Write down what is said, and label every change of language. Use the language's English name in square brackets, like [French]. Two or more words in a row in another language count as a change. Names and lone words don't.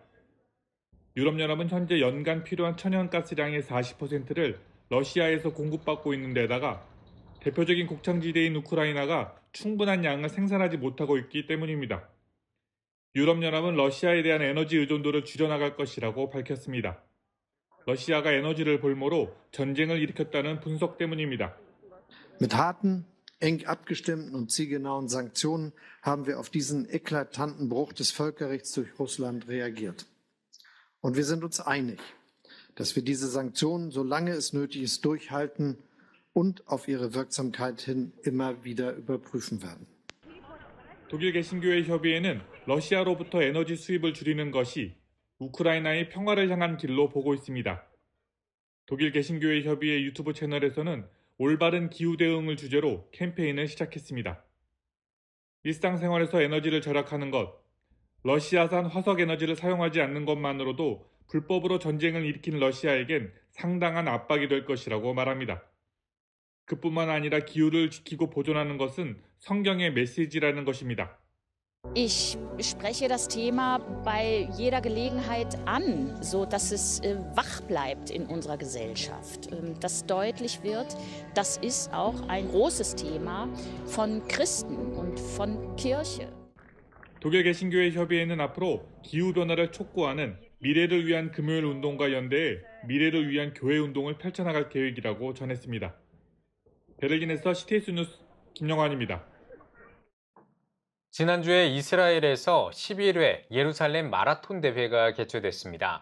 [Korean] 유럽연합은 현재 연간 필요한 천연가스량의 40%를 러시아에서 공급받고 있는 데다가 대표적인 곡창지대인 우크라이나가 충분한 양을 생산하지 못하고 있기 때문입니다. 유럽연합은 러시아에 대한 에너지 의존도를 줄여나갈 것이라고 밝혔습니다. 러시아가 에너지를 볼모로 전쟁을 일으켰다는 분석 때문입니다. [German] Mit harten, eng abgestimmten und zielgenauen Sanktionen haben wir auf diesen eklatanten Bruch des Völkerrechts durch Russland reagiert. Und wir sind uns einig, dass wir diese Sanktionen, solange es nötig ist, durchhalten und auf ihre Wirksamkeit hin immer wieder überprüfen werden. [Korean] 독일 개신교회 협의회는 러시아로부터 에너지 수입을 줄이는 것이 우크라이나의 평화를 향한 길로 보고 있습니다. 독일 개신교회 협의회 유튜브 채널에서는 올바른 기후 대응을 주제로 캠페인을 시작했습니다. 일상생활에서 에너지를 절약하는 것, 러시아산 화석 에너지를 사용하지 않는 것만으로도 불법으로 전쟁을 일으킨 러시아에겐 상당한 압박이 될 것이라고 말합니다. 그뿐만 아니라 기후를 지키고 보존하는 것은 성경의 메시지라는 것입니다. [German] Ich spreche das Thema bei jeder Gelegenheit an, so dass es wach bleibt in unserer Gesellschaft, dass deutlich wird, das ist auch ein großes Thema von Christen und von Kirche. [Korean] 독일 개신교회 협의회는 앞으로 기후 변화를 촉구하는 미래를 위한 금요일 운동과 연대해 미래를 위한 교회 운동을 펼쳐나갈 계획이라고 전했습니다. 베를린에서 CTS 뉴스 김영환입니다. 지난주에 이스라엘에서 11회 예루살렘 마라톤 대회가 개최됐습니다.